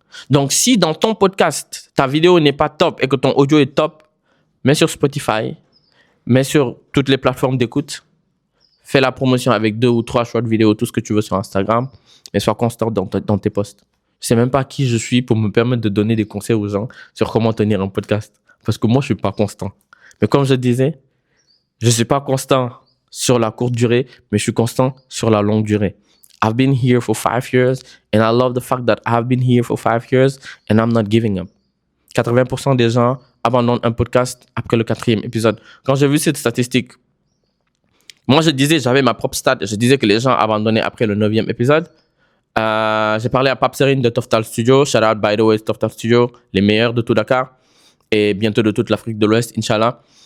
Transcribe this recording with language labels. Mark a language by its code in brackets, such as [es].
[fr] Donc, si dans ton podcast, ta vidéo n'est pas top et que ton audio est top, mets sur Spotify, mets sur toutes les plateformes d'écoute, fais la promotion avec 2 ou 3 short vidéos, tout ce que tu veux sur Instagram, mais sois constant dans tes posts. Je sais même pas qui je suis pour me permettre de donner des conseils aux gens sur comment tenir un podcast. Parce que moi, je suis pas constant. Mais comme je disais, je suis pas constant sur la courte durée, mais je suis constant sur la longue durée. [en] I've been here for 5 years and I love the fact that I've been here for 5 years and I'm not giving up. [fr] 80% des gens abandonnent un podcast après le 4e épisode. Quand j'ai vu cette statistique, moi je disais, j'avais ma propre stat, je disais que les gens abandonnaient après le 9e épisode. J'ai parlé à Pape Serine de Toftal Studio. [en] Shout out, by the way, [fr] Toftal Studio, les meilleurs de tout Dakar et bientôt de toute l'Afrique de l'Ouest, Inch'Allah.